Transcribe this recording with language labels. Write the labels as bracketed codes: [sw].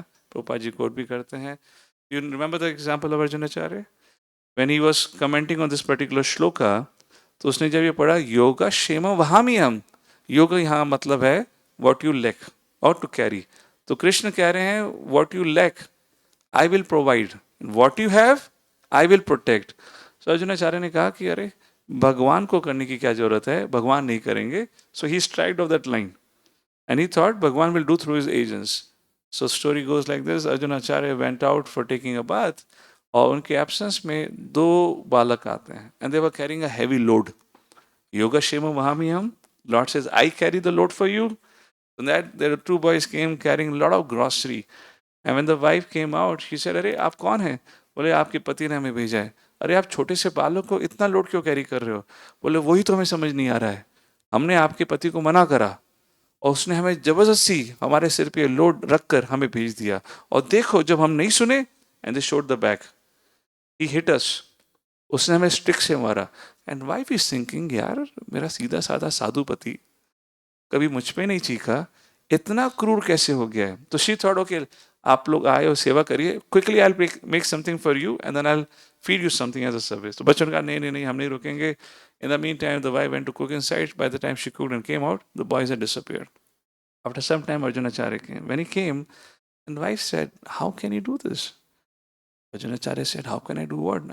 [hi] Prabhupada ji coat भी करते हैं। [en] You remember the example of Arjunacharya when he was commenting on this particular shloka? [hi] तो उसने जब ये पढ़ा योगा क्षेमम वहाम्यम, योग यहाँ मतलब है [en] what you lack [hi] और टू कैरी। तो कृष्ण कह रहे हैं [en] What you lack I will provide. What you have, I will protect. [hi] So Arjunacharya ने कहा कि अरे भगवान को करने की क्या जरूरत है, भगवान नहीं करेंगे। [en] So he striked off that line and he thought Bhagwan will do through his agents. So story goes like this. Arjunacharya went out for taking a bath [hi] और उनके एब्सेंस में दो बालक आते हैं [en] and they were carrying a heavy load. Yoga Shema Mahamiyam. Lord says, I carry the load for you. And that there are two boys came carrying a lot of grocery. And when the wife came out, she said, [hi] अरे आप कौन हैं? बोले आपके पति ने हमें भेजा है। अरे आप छोटे से बालक को इतना लोड क्यों कैरी कर रहे हो? बोले वही तो हमें समझ नहीं आ रहा है। हमने आपके पति को मना करा और उसने हमें जबरदस्ती हमारे सिर पे लोड रखकर हमें भेज दिया। और देखो जब हम नहीं सुने, [en] and they showed the back, he hit us, [hi] उसने हमें स्टिक से मारा। [en] and wife is thinking [hi] यार मेरा सीधा साधा साधु पति कभी मुझ पे नहीं चीखा, इतना क्रूर कैसे हो गया है? तो [en] she thought okay, [hi] आप लोग आए हो, सेवा करिए, [en] Quickly I will make something for you and then I will feed you something as a service. [hi] तो बच्चों ने कहा नहीं नहीं नहीं, हम नहीं रुकेंगे. [en] In the mean time the wife went to cook inside. By the time she cooked and came out, the boys had disappeared. After some time, Arjunacharya came. When he came, and wife said, "How can you do this?" Arjunacharya said, "How can I do what?